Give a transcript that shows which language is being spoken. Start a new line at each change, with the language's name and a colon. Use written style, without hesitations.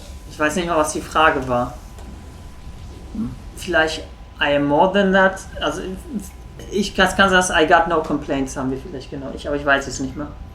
German: Ich weiß nicht mehr, was die Frage war. Vielleicht
English: I am more than that.
German: Also ich kann sagen,
English: I got no complaints
German: haben wir vielleicht genau. Aber ich weiß es nicht mehr.